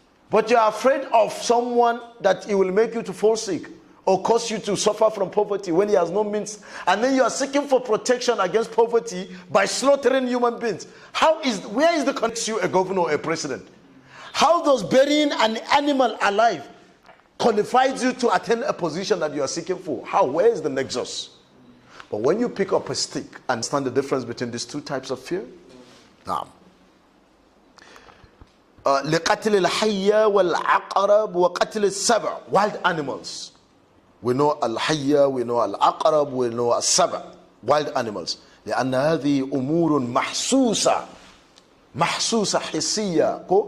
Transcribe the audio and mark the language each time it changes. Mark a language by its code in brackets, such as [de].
[en] But you're afraid of someone that it will make you to fall sick or cause you to suffer from poverty when he has no means, and then you are seeking for protection against poverty by slaughtering human beings. Where is the connection? You a governor or a president? How does burying an animal alive qualifies you to attain a position that you are seeking for? How? Where is the nexus? But when you pick up a stick, understand the difference between these two types of fear? Now, [ar] لقتل الحية والعقرب وقتل السبع, [en] wild animals. We know al-hayya, we know al-aqrab, we know al-saba, wild animals. [ar] لأن هذه أمور محسوسة حسية.